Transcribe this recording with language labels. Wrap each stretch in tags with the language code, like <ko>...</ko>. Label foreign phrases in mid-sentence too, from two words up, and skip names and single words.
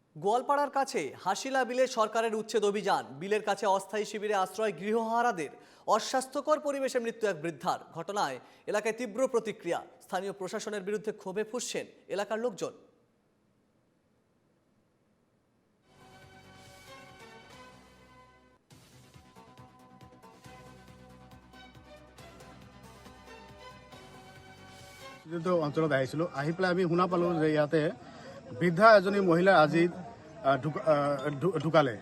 <bn>গোয়ালপাড়ার কাছে হাসিলা বিলে সরকারের উচ্ছেদ অভিযান। বিলের কাছে অস্থায়ী শিবিরে আশ্রয় গৃহহারাদের। অস্বাস্থ্যকর পরিবেশে মৃত্যু এক বৃদ্ধার। ঘটনায় এলাকায় তীব্র প্রতিক্রিয়া। স্থানীয় প্রশাসনের বিরুদ্ধে ক্ষোভে ফুঁসছেন এলাকার লোকজন।</bn> <as>অঞ্চলত আহিছিলোঁ আহি পেলাই আমি শুনা পালোঁ যে ইয়াতে বৃদ্ধা এজনী মহিলা আজি ঢুকালে।</as>